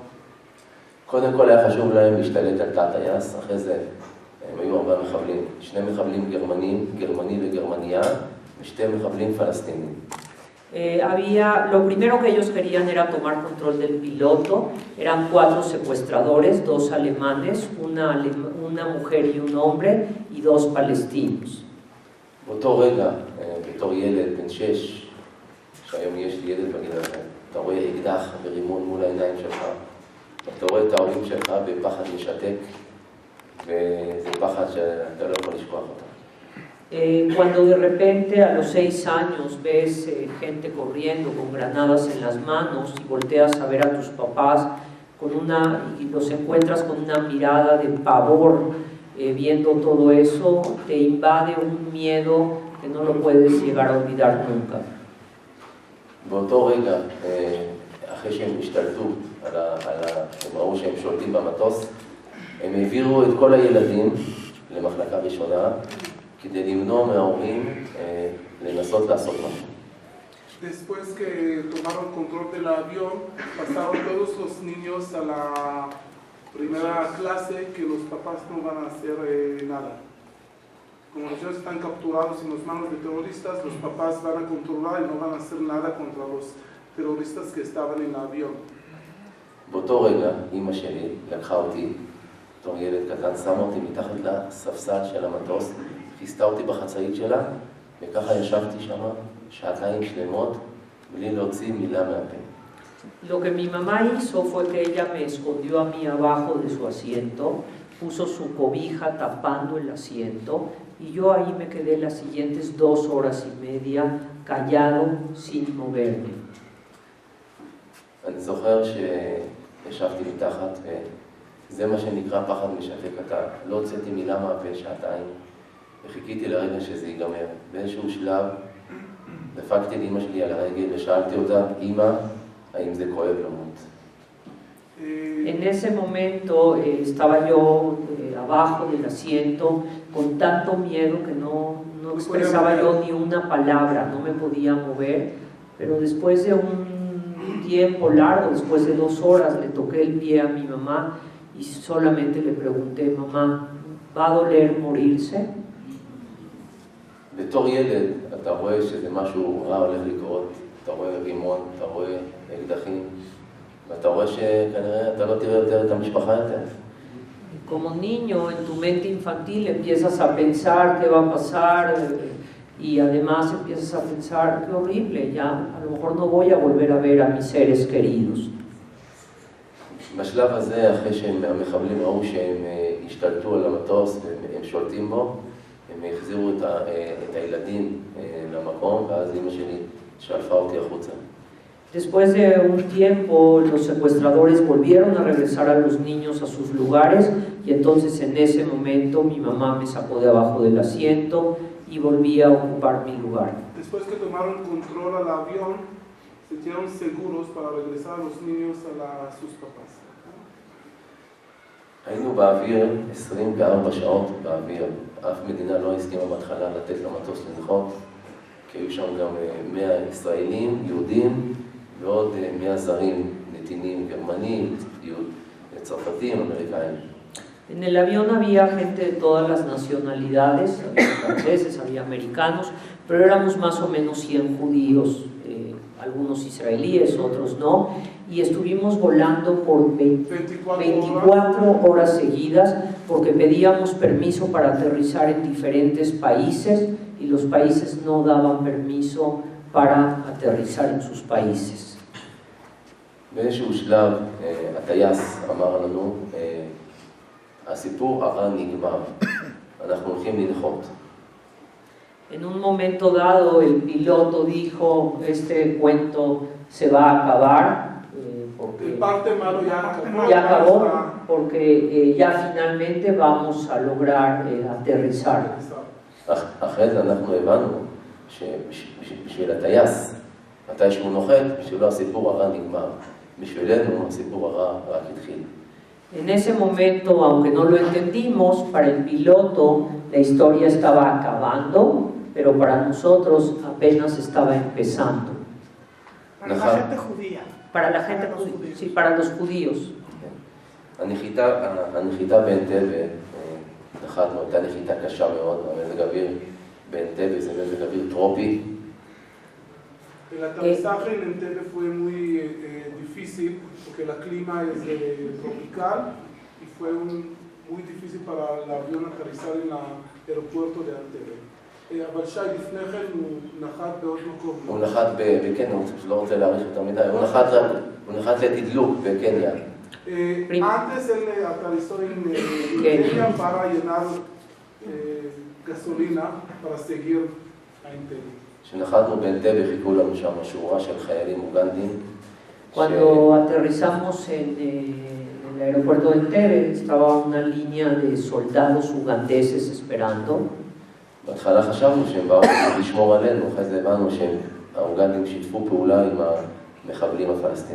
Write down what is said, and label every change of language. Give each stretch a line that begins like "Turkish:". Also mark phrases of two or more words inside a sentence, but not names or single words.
Hebrew: קודם כל היה חשוב להם להשתלט על תא הטייס, אחרי זה הם היו 4 מחבלים, 2 מחבלים גרמני וגרמניה, ו2 מחבלים פלסטינים.
Spanish: Lo primero que ellos querían era tomar control del piloto. Eran 4 secuestradores, 2 alemanes, una mujer y un hombre y 2 palestinos.
Hebrew: באותו רגע, בתור ילד בן 6, שהיום יש לי ילד בגיל הזה, אתה רואה אקדח ורימון מול העיניים שלך, אתה רואה את ההורים שלך בפחד משתק, וזה פחד שאתה לא יכול לשכוח אותה.
Spanish: Cuando de repente a los 6 años ves gente corriendo con granadas en las manos y volteas a ver a tus papás y los encuentras con una mirada de pavor, viendo todo eso, te invade un miedo que no lo puedes llegar a olvidar nunca.
Hebrew: באותו רגע, אחרי שהם השתלטו, הם ראו שהם שולטים במטוס, הם העבירו את כל הילדים למחלקה ראשונה, כדי למנוע מההורים לנסות לעשות משהו.
Spanish: Después que tomaron control del avión, pasaron todos los niños a la primera clase que los papás no van a hacer nada. Como los niños están capturados en las manos de terroristas, los papás van a controlar y no van a hacer nada contra los terroristas que estaban en el avión.
Hebrew: באותו רגע, אמא שלי לקחה אותי, בתור ילד קטן, שמה אותי מתחת לספסל של המטוס, כיסתה אותי בחצאית שלה, וככה ישבתי שם 2 שעות שלמות, בלי להוציא מילה מהפה.
Spanish: Lo que mi mamá hizo fue que ella me escondió a mí abajo de su asiento, puso su cobija tapando el asiento y yo ahí me quedé las siguientes 2 horas y media callado sin moverme.
Hebrew: אני זוכר שישבתי מתחת, וזה מה שנקרא פחד משתק. אתה לא הוצאתי מילה מהפה 2 שעות, וחיכיתי לרגע שזה ייגמר. באיזשהו שלב דפקתי את אמא שלי על הרגל ושאלתי אותה, אמא, האם זה כואב למות?
Spanish: En ese momento estaba yo abajo del asiento con tanto miedo que no expresaba yo ni una palabra, no me podía mover, pero después de un tiempo largo, después de 2 horas, le toqué el pie a mi mamá y solamente le pregunté, mamá, ¿va a doler morirse?
Hebrew: בתור ילד אתה רואה שזה משהו רע הולך לקרות, אתה רואה רימון, אתה רואה אקדחים, ואתה רואה שכנראה אתה לא תראה יותר את המשפחה יותר.
Spanish: Como niño, en tu mente infantil empiezas a pensar qué va a pasar y además empiezas a pensar qué horrible, ya a lo mejor no voy a volver a ver a mis seres queridos.
Hebrew: בשלב הזה, אחרי שהמחבלים ראו שהם השתלטו על המטוס והם שולטים בו, הם החזירו את הילדים למקום, ואז אמא שלי שלפה אותי החוצה.
Spanish: Después de un tiempo, los secuestradores volvieron a regresar a los niños a sus lugares y entonces en ese momento mi mamá me sacó de abajo del asiento y volví a ocupar mi lugar. Después que tomaron control al avión, se sintieron seguros para regresar a los niños a sus papás.
Hebrew: היינו באוויר 24 שעות באוויר. אף מדינה לא הסכימה בהתחלה לתת למטוס לנחות, כי היו שם גם 100 ישראלים, יהודים, ועוד 100 זרים, נתינים, גרמנים, צרפתים, אמריקאים.
Spanish: En el avión había gente de todas las nacionalidades, había franceses, había americanos, pero éramos más o menos 100 judíos, algunos israelíes, otros no, y estuvimos volando por 24 horas seguidas porque pedíamos permiso para aterrizar en diferentes países y los países no daban permiso para aterrizar en sus países.
Hebrew: באיזשהו שלב הטייס אמר לנו, הסיפור הרע נגמר, אנחנו הולכים לנחות.
Spanish: En un momento dado el piloto dijo, este cuento se va a acabar, porque ya acabó, porque ya finalmente vamos a lograr aterrizar.
Hebrew: אחרי זה אנחנו הבנו שבשביל הטייס, מתי שהוא נוחת, בשבילו הסיפור הרע נגמר. בשבילנו הסיפור הרע רק התחיל.
Spanish: En ese momento, aunque no lo entendimos, para el piloto la historia estaba acabando, pero para nosotros apenas estaba empezando. Para la gente judía. Para la gente judía, sí, para los judíos.
Hebrew: הנחיתה באנטבה, נחתנו, הייתה נחיתה קשה מאוד, המזג אוויר באנטבה זה מזג אוויר טרופי.
Spanish: El aterrizaje en Entebbe fue muy difícil porque el clima es tropical y fue muy difícil para el avión aterrizar en el aeropuerto de Entebbe.
Hebrew: אבל שי, לפני כן הוא נחת בעוד מקום. הוא נחת בקניה, הוא לא רוצה להאריך יותר מדי, הוא נחת לתדלוק בקניה.
Spanish: Antes él aterrizó en Kenia para llenar gasolina para seguir a Entebbe.
Hebrew: כשנחתנו באנטבה חיכו לנו שם שורה של חיילים אוגנדים.
Spanish: Cuando aterrizamos en el aeropuerto de Entebbe estaba una línea de soldados ugandeses esperando.
Hebrew: בהתחלה חשבנו שהם באו לשמור עלינו, אחרי זה הבנו שהאוגנדים שיתפו פעולה עם המחבלים הפלסטינים.